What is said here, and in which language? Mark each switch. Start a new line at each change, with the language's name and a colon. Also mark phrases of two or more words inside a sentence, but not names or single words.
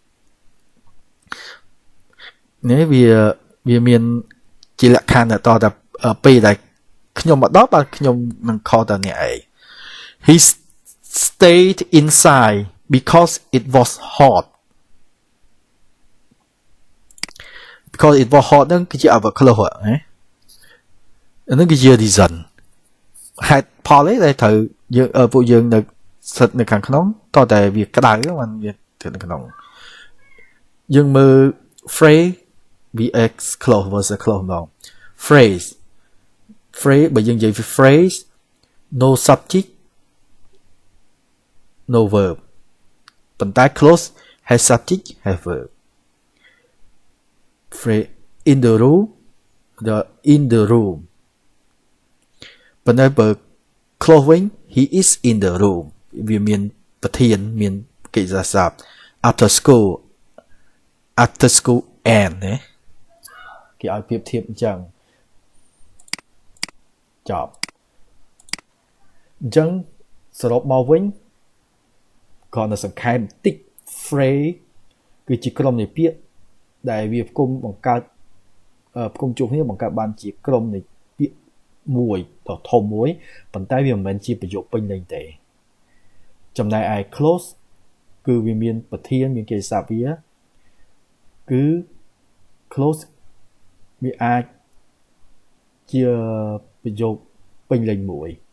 Khmer: នេះវាមានជាលក្ខខណ្ឌតតែពេលដែលខ្ញុំមកដល់បាទខ្ញុំនឹង call តអ្នកឯង
English: He stayed inside because it was hot. Because it was hot
Khmer: ហ្នឹងគឺជា
English: adverb clause
Khmer: ហ្នឹងគឺជា reason ហេតុផលឯងដែលត្រូវយើងពួកយើងនៅស្ថិតនៅខាងក្នុងតតែវាក្តៅបានវាស្ថិតនៅក្នុងយើងមើល
English: phrase vs clause versus clause
Khmer: ម្ដង phrase បើយើងនិយាយពី
English: phrase no subject no verb ប៉ុន្តែ clause has subject has verb phrase in the room
Khmer: ប៉ុន្តែបើ
English: clause វិញ he is in the room
Khmer: វាមានប្រធានមានកិច្ចសារសព្ទ
English: after school
Khmer: and ណាគេឲ្យប្រៀបធៀបអញ្ចឹងចប់អញ្ចឹងសរុបមកវិញគ្រាន់តែសង្ខេបបន្តិច phrase គឺជាក្រុមនៃពាក្យដែលវាផ្គុំបង្កើតផ្គុំជួបគ្នាបង្កើតបានជាក្រុមនៃពាក្យមួយដ៏ធំមួយប៉ុន្តែវាមិនមែនជាប្រយោគពេញលេញទេចំណែកឯ clause គឺវាមានប្រធានមានកិច្ចសារវាគឺ clause វាអាចជាប្រយោគពេញលេញមួយ